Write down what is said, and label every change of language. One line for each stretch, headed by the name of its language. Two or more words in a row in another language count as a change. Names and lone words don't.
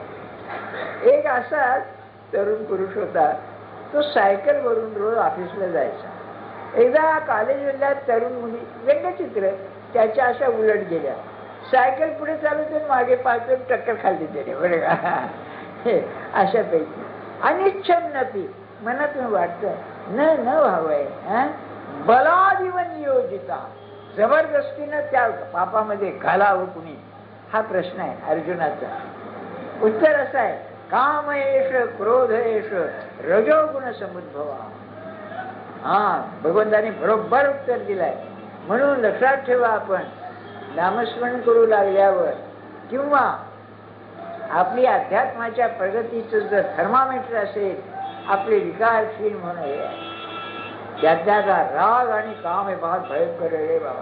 Marathi: एक असा तरुण पुरुष होता, तो सायकल वरून रोज ऑफिसला जायचा. एकदा कॉलेजमधल्या तरुण मुली, व्यंगचित्र, त्याच्या अशा उलट गेल्या. सायकल पुढे चालू तर मागे पाहतो, टक्कर खाल्ली त्याने बरं का. अशापैकी अनिच्छन नपी मनातून वाटतं न व्हावंय,
Sanskrit: बलादिव नियोजिता
Marathi: जबरदस्तीनं त्या पापामध्ये घालावं कुणी, हा प्रश्न आहे अर्जुनाचा. उत्तर असं आहे
Sanskrit: काम एष क्रोध एष रजोगुण समुद्भवा.
Marathi: भगवंताने बरोबर उत्तर दिलंय. म्हणून लक्षात ठेवा, आपण नामस्मरण करू लागल्यावर किंवा आपली अध्यात्माच्या प्रगतीचं जर थर्मामीटर असेल, आपले विकार क्षीण म्हणून त्याचा राग आणि काम हे फार भयंकर रे बाबा.